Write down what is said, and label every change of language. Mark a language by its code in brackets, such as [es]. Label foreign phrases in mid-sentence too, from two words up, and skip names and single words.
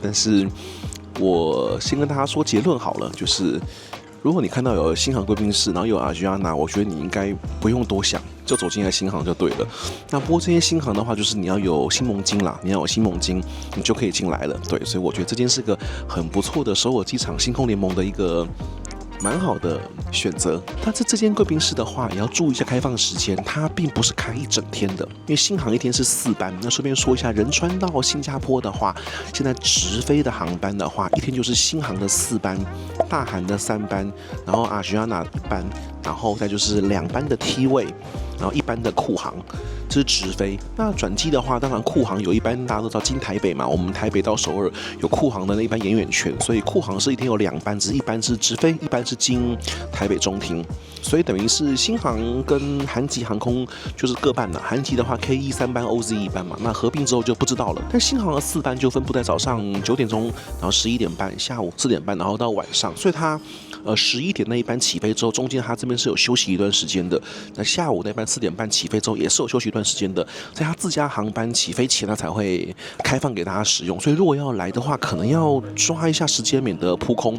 [zh] 但是我先跟大家說結論好了，就是如果你看到有新航貴賓室，然後有阿吉亞納，我覺得你應該不用多想。就走進來新航就對了。那不過這些新航的話，就是你要有新盟金啦，你要有新盟金，你就可以進來了。對，所以我覺得這件是個很不錯的首爾機場星空聯盟的一個蠻好的選擇。但是這間貴賓室的話，也要注意一下開放時間，它並不是開一整天的，因為新航一天是4班。那順便說一下，仁川到新加坡的話，現在直飛的航班的話，一天就是新航的4班，大韓的3班，然後Asiana 1班，然後再就是2班的 T 位，然後1班的酷航。这是直飛。那轉機的話，當然酷航有一班大家都知道經台北嘛，我們台北到首爾有酷航的那一班延遠權，所以酷航是一天有2班，只是1班是直飛，1班是經台北中停，所以等於是新航跟韓籍航空就是各半了。韓籍的話 KE 3班 OZ 1班嘛，那合併之後就不知道了。但新航的4班就分布在早上9 點鐘，然後11點半，下午4點半，然後到晚上，所以它11點那一班起飛之後，中間它這邊是有休息一段時間的。那下午那班4點半起飛之後，也是有休息一段時間的。在它自家航班起飛前，它才會開放給大家使用。所以如果要來的話，可能要抓一下時間，免得撲空。